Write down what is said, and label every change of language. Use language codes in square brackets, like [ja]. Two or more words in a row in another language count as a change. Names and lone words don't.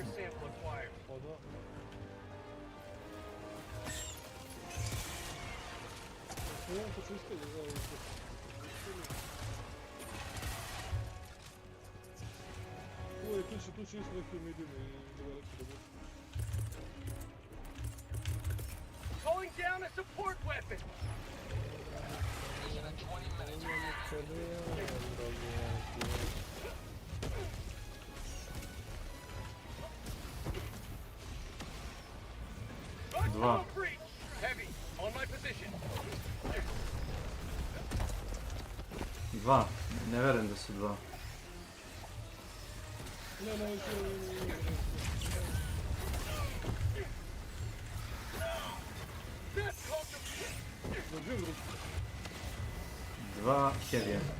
[sr] Pa da. Ovo počistili, evo. Tu će isto neki midini i veliki da budu. [en] Calling down a support weapon. [sr] Dva. [en] Heavy on my position. [sr] Dva. Ne verujem da su dva. Dva heavy.